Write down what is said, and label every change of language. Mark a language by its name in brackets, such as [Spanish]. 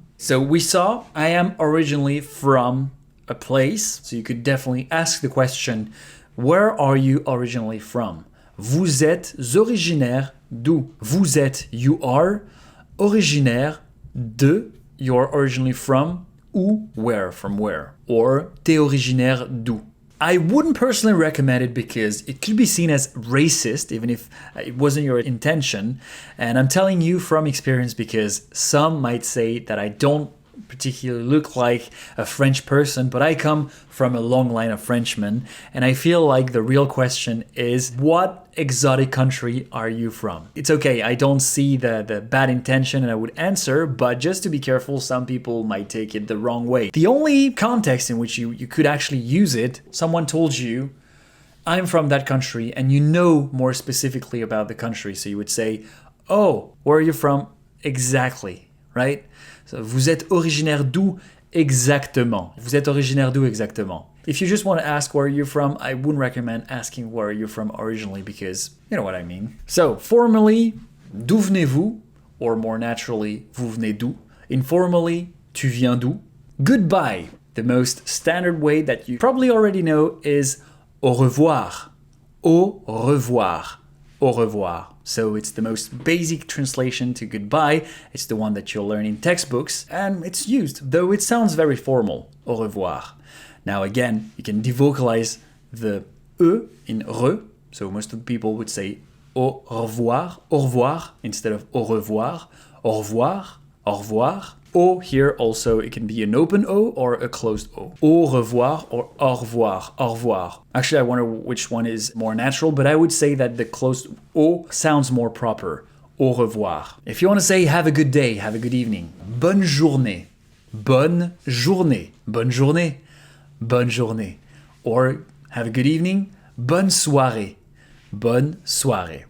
[English] So we saw, I am originally from a place. So you could definitely ask the question, where are you originally from? [French] Vous êtes originaire d'où? Vous êtes, [English] you are, [French] originaire de, [English] you're originally from, où, where, from where. [French] Or, t'es originaire d'où? [English] I wouldn't personally recommend it because it could be seen as racist, even if it wasn't your intention. And I'm telling you from experience because some might say that I don't particularly look like a French person, but I come from a long line of Frenchmen, and I feel like the real question is, what exotic country are you from? It's okay, I don't see the bad intention and I would answer, but just to be careful, some people might take it the wrong way. The only context in which you could actually use it, someone told you, I'm from that country, and you know more specifically about the country, so you would say, oh, where are you from? Exactly, right? [French] So, vous êtes originaire d'où exactement? Vous êtes originaire d'où exactement? [English] If you just want to ask where you're from, I wouldn't recommend asking where you're from originally because you know what I mean. So, formally, [French] d'où venez-vous? [English] Or more naturally, [French] vous venez d'où? [English] Informally, [French] tu viens d'où? [English] Goodbye. The most standard way that you probably already know is [French] au revoir. Au revoir. Au revoir. [English] So it's the most basic translation to goodbye. It's the one that you'll learn in textbooks, and it's used, though it sounds very formal. [French] Au revoir. [English] Now again, you can devocalize the e in re. So most of the people would say [French] au revoir, instead of au revoir, [English] au revoir, au revoir. O here also, it can be an open O or a closed O. [French] Au revoir or au revoir, au revoir. [English] Actually, I wonder which one is more natural, but I would say that the closed O sounds more proper. [French] Au revoir. [English] If you want to say have a good day, have a good evening. [French] Bonne journée. Bonne journée. Bonne journée. Bonne journée. [English] Or have a good evening. [French] Bonne soirée. Bonne soirée.